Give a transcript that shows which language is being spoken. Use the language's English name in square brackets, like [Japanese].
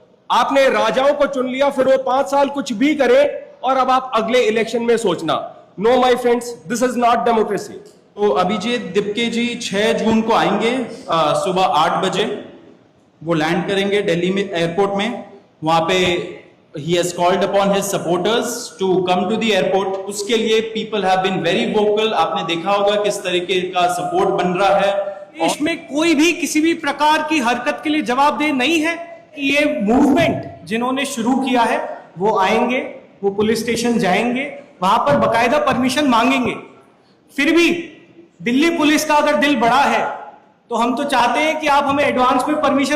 [Hindi] आपने राजाओं को चुन लिया, फिर वो 5 साल कुछ भी करे और अब आप अगले इलेक्शन में सोचना। [English] No my friends, this is not democracy. [Hindi] तो अभिजीत दिप्के जी 6 जून को आएंगे सुबह 8 बजे। वो लैंड करेंगे दिल्ली में एयरपोर्ट में। वहां पे [English] he has called upon his supporters to come to the airport। [Hindi] उसके लिए [English] people have been very vocal। [Hindi] आपने देखा होगा किस तरीके का सपोर्ट बन रहा है। देश में कोई भी किसी भी प्रकार की हरकत के लिए जवाबदेह नहीं है कि ये मूवमेंट जिन्होंने शुरू किया है वो आएंगे, वो पुलिस स्टेशन जाएंगे, वहां पर बकायदा परमिशन मांगेंगे। फिर भी दिल्ली पुलिस का अगर दिल बड़ा है तो हम तो चाहते हैं कि आप हमें एडवांस में परमिशन।